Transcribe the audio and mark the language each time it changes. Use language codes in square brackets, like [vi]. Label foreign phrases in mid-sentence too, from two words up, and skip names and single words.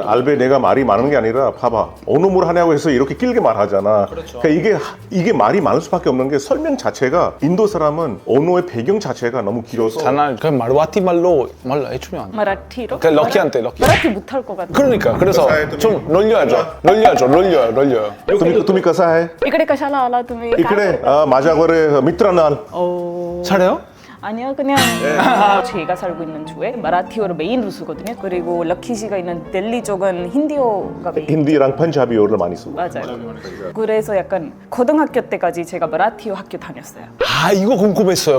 [ko] 알베 내가 말이 많은 게 아니라 봐봐 어느 물 하냐고 해서 이렇게 길게 말하잖아. 그러니까 이게 말이 많을 수밖에 없는 게 설명 자체가 인도 사람은 언어의 배경 자체가 너무 길어서 자나 그냥 마르와티 말로 해주면 안 돼. 마라티로? 그냥 럭키한테 럭키. 마라티 못할 것 같아. 그러니까 그래서 좀 놀려요. [mr] तुमी कसा है? 이그레 कशाला आला तुम्ही? इकडे माझ्या घरी मित्र नाल. [ko] 잘해요? 아니요, 그냥 제가 살고 있는 주에 마라티어를 메인으로 쓰거든요. 그리고 럭키시가 있는 델리 쪽은 힌디어가 메인. 힌디랑 펀자비어를 많이 쓰고. 맞아요. 그래서 약간 고등학교 때까지 제가 마라티어 학교 다녔어요. 아 이거 궁금했어요.